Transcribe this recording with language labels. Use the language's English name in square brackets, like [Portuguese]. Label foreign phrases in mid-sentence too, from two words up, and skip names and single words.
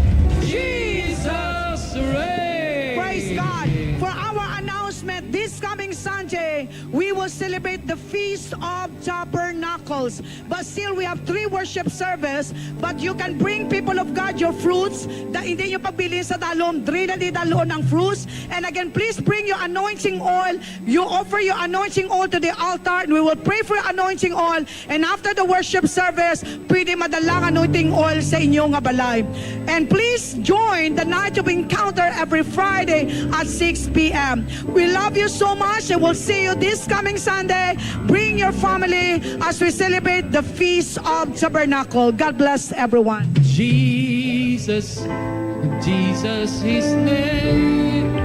[English] Jesus reigns. Praise God. For our announcement, this coming Sunday, we will celebrate the Feast of Tabernacles. But still, we have 3 worship service. But you can bring, people of God, your fruits. [Hiligaynon] Hindi nyo pagbilin sa dalon. Diri na di dalon ang fruits. [English] And again, please bring your anointing oil. You offer your anointing oil to the altar. And we will pray for your anointing oil. And after the worship service, [Hiligaynon] pwede madalang [English] anointing oil [Hiligaynon] sa inyong balay. [English] And please join the Night of Encounter every Friday at 6 p.m. We love you so much, and we'll see you this coming Sunday. Bring your family as we celebrate the Feast of Tabernacle. God bless everyone. Jesus, Jesus, His name.